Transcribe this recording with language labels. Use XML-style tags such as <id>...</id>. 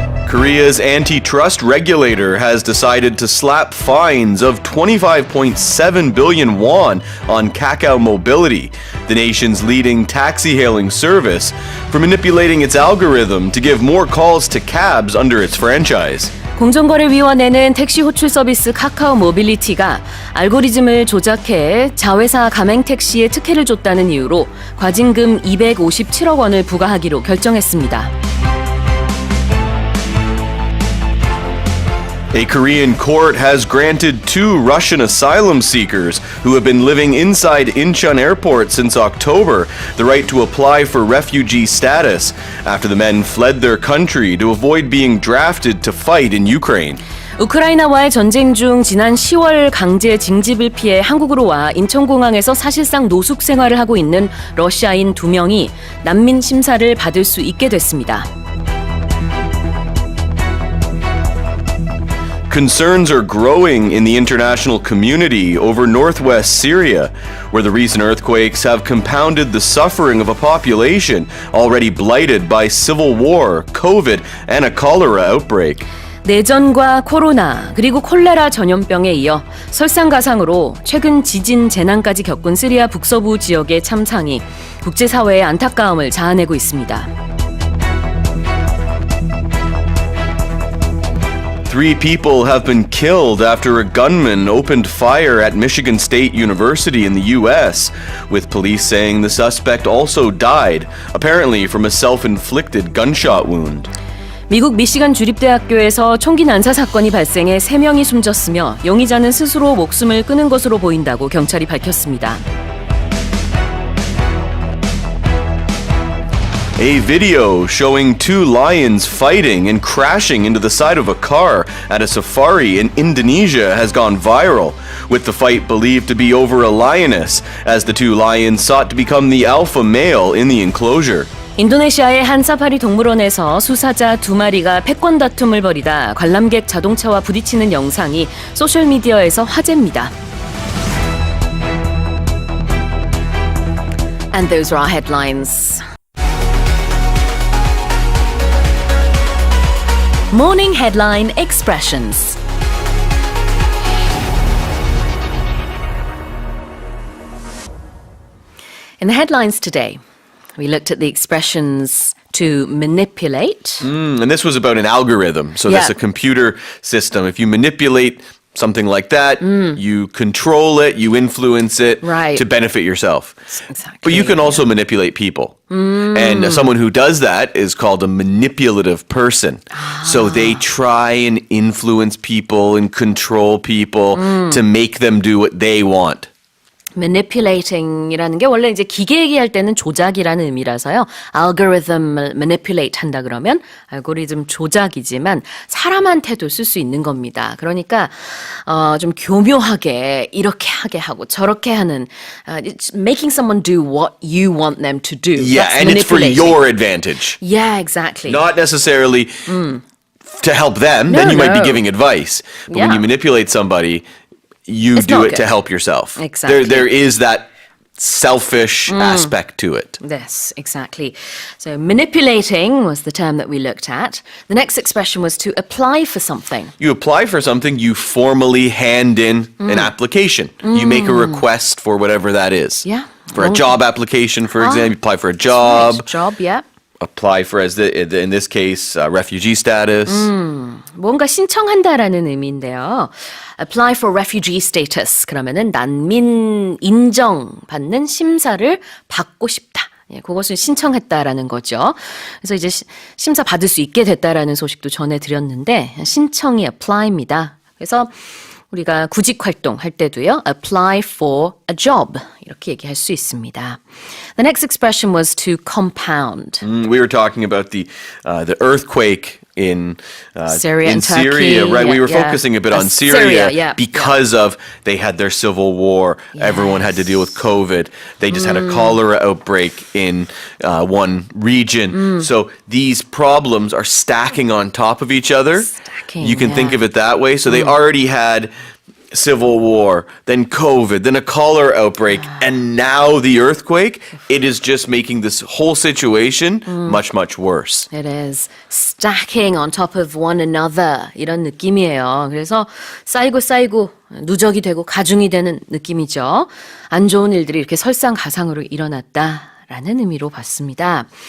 <en>Korea's antitrust regulator has decided to slap fines of 25.7 billion won on Kakao Mobility, the nation's leading taxi-hailing service, for manipulating its algorithm to give more calls to cabs under its franchise.</en> <ko>공정거래위원회는 택시 호출 서비스 카카오 모빌리티가 알고리즘을 조작해 자회사 가맹 택시에 특혜를 줬다는 이유로 과징금 257억 원을 부과하기로 결정했습니다.</ko> <en>A Korean court has granted two Russian asylum seekers who have been living inside Incheon Airport since October the right to apply for refugee status after the men fled their country to avoid being drafted to fight in Ukraine.</en> <ko>우크라이나와의 전쟁 중 지난 10월 강제 징집을 피해 한국으로 와 인천공항에서 사실상 노숙 생활을 하고 있는 러시아인 2명이 난민 심사를 받을 수 있게 됐습니다.</ko> <en>Concerns are growing in the international community over northwest Syria, where the recent earthquakes have compounded the suffering of a population already blighted by civil war, COVID, and a cholera outbreak.</en> <ko>내전과 코로나 그리고 콜레라 전염병에 이어 설상가상으로 최근 지진 재난까지 겪은 시리아 북서부 지역의 참상이 국제사회의 안타까움을 자아내고 있습니다.</ko> <en>Three people have been killed after a gunman opened fire at Michigan State University in the U.S., with police saying the suspect also died, apparently from a self-inflicted gunshot wound.</en> <ko>미국 미시간 주립대학교에서 총기 난사 사건이 발생해 3명이 숨졌으며 용의자는 스스로 목숨을 끊은 것으로 보인다고 경찰이 밝혔습니다.</ko> <en>A video showing two lions fighting and crashing into the side of a car at a safari in Indonesia has gone viral, with the fight believed to be over a lioness, as the two lions sought to become the alpha male in the enclosure.</en> <ko>인도네시아의 한 사파리 동물원에서 수사자 2마리가 패권 다툼을 벌이다 관람객 자동차와 부딪히는 영상이 소셜미디어에서 화제입니다.</ko> <en>And those are our headlines. Morning Headline Expressions. In the headlines today, we looked at the expressions to manipulate. And this was about an algorithm. So that's a computer system. If you manipulate something like that, you control it, you influence it to benefit yourself. Exactly. But you can also manipulate people. And someone who does that is called a manipulative person. So they try and influence people and control people to make them do what they want.</en> <ko>manipulating이라는 게 원래 이제 기계 얘기할 때는 조작이라는 의미라서요. algorithm을 manipulate 한다 그러면 알고리즘 조작이지만 사람한테도 쓸 수 있는 겁니다. 그러니까 좀 교묘하게 이렇게 하게 하고 저렇게 하는</ko> <en>it's making someone do what you want them to do. Yeah, That's and it's for manipulating. your advantage. Yeah, exactly. Not necessarily to help them, then you might be giving advice. But when you manipulate somebody, you do it to help yourself. Exactly. There is that selfish aspect to it. Yes, exactly. So manipulating was the term that we looked at. The next expression was to apply for something. You apply for something, you formally hand in an application. You make a request for whatever that is. Yeah. For a job application, for example, you apply for a job. Right. Job, yeah. Apply for, in this case, refugee status.</en> <ko>뭔가 신청한다라는 의미인데요.</ko> <en>Apply for refugee status.</en> <ko>그러면은 난민 인정받는 심사를 받고 싶다. 예, 그것을 신청했다라는 거죠. 그래서 이제 심사 받을 수 있게 됐다라는 소식도 전해드렸는데 신청이 apply입니다. 그래서 우리가 구직 활동할 때도요.</ko> <en>apply for a job</en> <ko>이렇게 얘기할 수 있습니다.</ko> <en>The next expression was to compound. We were talking about the earthquake in Syria and Syria, Turkey. right? Yeah, we were yeah. focusing a bit on Syria, because yeah. of they had their civil war. Yes. Everyone had to deal with COVID. They just had a cholera outbreak in one region. So these problems are stacking on top of each other. Stacking, you can think of it that way. So they already had civil war, then COVID, then a cholera outbreak, and now the earthquake, it is just making this whole situation much, much worse. It is stacking on top of one another</en> <ko>이런 느낌이에요. 그래서 쌓이고 누적이 되고 가중이 되는 느낌이죠. 안 좋은 일들이 이렇게 설상가상으로 일어났다라는 의미로 봤습니다.</ko>